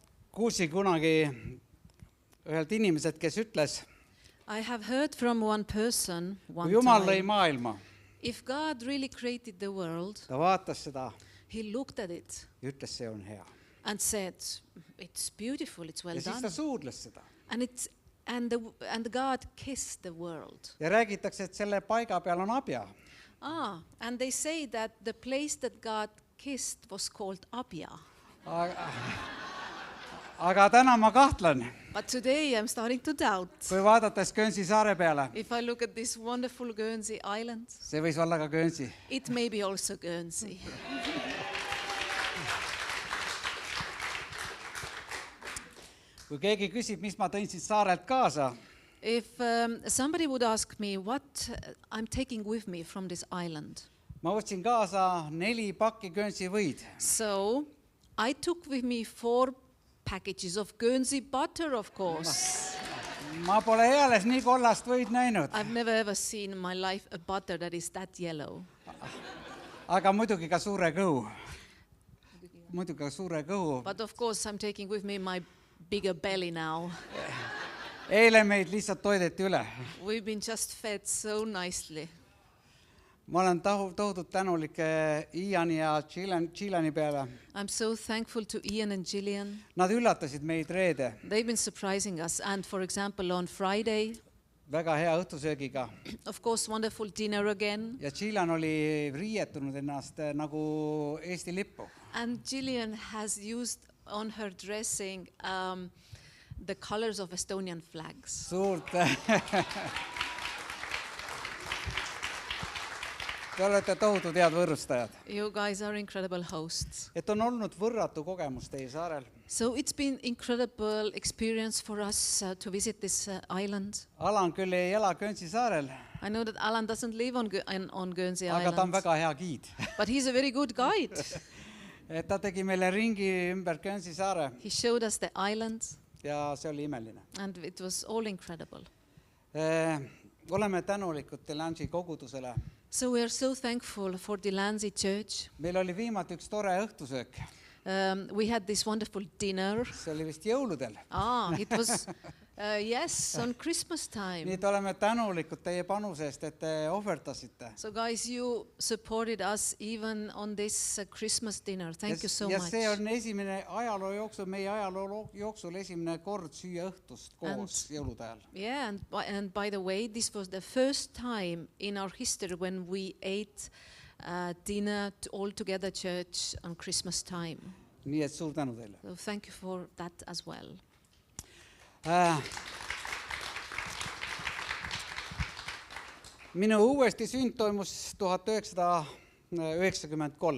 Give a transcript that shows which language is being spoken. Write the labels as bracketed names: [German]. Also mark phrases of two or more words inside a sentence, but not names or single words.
[Estonian] kuulsin kunagi ühelt inimeselt, kes ütles, [English] I have heard from one person [Estonian] kui [English] one [Estonian] Jumal lõi [English] time, [Estonian] maailma, [English] if God really created the world, [Estonian] ta vaatas seda [English] he looked at it [Estonian] ja ütles, see on hea. [English] and said, it's beautiful, it's well [Estonian] Ja siis [English] done. [Estonian] ta suudles seda. [English] And God kissed the world. [Estonian] Ja räägitakse, et selle paiga peal on Abja. [English] And they say that the place that God kissed was called Abia. [Estonian] Aga täna ma kahtlen, [English] But today I'm starting to doubt. [Estonian] kui vaadates Guernsey saare peale, [English] If I look at this wonderful Guernsey island, [Estonian] see võis olla ka Guernsey. [English] it may be also Guernsey. [Estonian] Kui keegi küsib, mis ma tõin siit saarelt kaasa, [English] If somebody would ask me what I'm taking with me from this island, [Estonian] ma võtsin kaasa 4 pakki Guernsey võid. [English] so I took with me 4 packages of Guernsey butter, of course. [Estonian] Ma pole eales nii kollast võid näinud, [English] I've never ever seen in my life a butter that is that yellow. [Estonian] aga muidugi ka suure kõhu. Muidugi ka suure kõhu. [English] But of course I'm taking with me my bigger belly now. [Estonian] Eile meid lihtsalt toideti üle. [English] We've been just fed so nicely. [Estonian] Ma olen tohutult tänulik Iani ja Chilani peale. [English] I'm so thankful to Ian and Gillian. [Estonian] Nad üllatasid meid reede [English] They've been surprising us. And for example, on Friday, [Estonian] väga hea õhtusöögiga. [English] of course, wonderful dinner again. [Estonian] Ja Chilan oli riietunud ennast nagu Eesti lippu. [English] And Gillian has used on her dressing the colors of Estonian flags. [Estonian] Suurt. Te olete tohutud head võõrustajad. [English] You guys are incredible hosts. [Estonian] Et on olnud võrratu kogemus teie saarel. [English] So it's been incredible experience for us to visit this island. [Estonian] Alan küll ei ela Guernsey saarel, [English] I know that Alan doesn't live on Guernsey [Estonian] aga ta on [English] Island, [Estonian] väga hea giid. [English] but he's a very good guide. [Estonian] Et ta tegi meile ringi ümber Guernsey saare [English] He showed us the island, [Estonian] ja see oli imeline. [English] and it was all incredible. [Estonian] Oleme tänulikud Delangi kogudusele. [English] So we are so thankful for the Lanzi Church. [Estonian] Meil oli viimati üks tore õhtusöök. [English] We had this wonderful dinner. [Estonian] See oli vist jõuludel. [English] It was, yes, on Christmas [Estonian] Nii [English] time. [Estonian] et oleme tänulikud teie panuse eest, et te ohvertasite. [English] So guys, you supported us even on this Christmas dinner. Thank you so [Estonian] Ja [English] much. [Estonian] see on meie ajaloo jooksul esimene kord süüa õhtust koos jõulude ajal. [English] Yeah, and by the way, this was the first time in our history when we ate dinner all together church on Christmas time. [Estonian] Nii et suur tänu teile. [English] So thank you for that as well. [Estonian] Minu uuesti sünd toimus 1993.